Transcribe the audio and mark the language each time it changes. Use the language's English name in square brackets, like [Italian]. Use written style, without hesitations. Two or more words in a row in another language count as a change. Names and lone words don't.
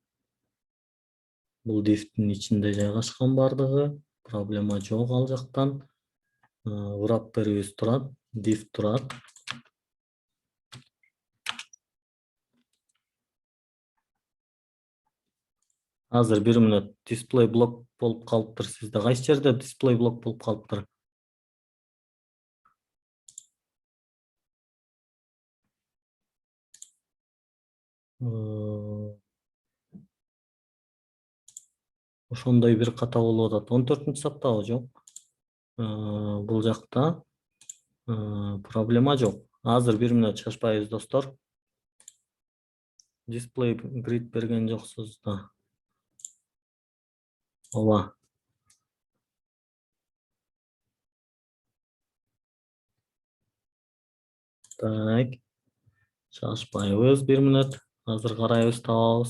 [Kyrgyz] Бул diff'тин ичинде жайгашкан бардыгы, проблема жок ал жактан. Wrapper'ибиз турат, diff турат. Азыр 1 мүнөт [English] display block [Kyrgyz] болуп калыптыр сизде. Кайсы жерде [English] display block [Kyrgyz] болуп калыптыр? Ошондой бир ката болуп атат. 14-саптабы? Жок. Бул жакта проблема жок. Азыр 1 мүнөт чачпайбыз достор. [English] Display grid [Kyrgyz] берген жоксуз да. Ооба. Так. Чачпайбыз 1 мүнөт. Азыр карайбыз, табабыз.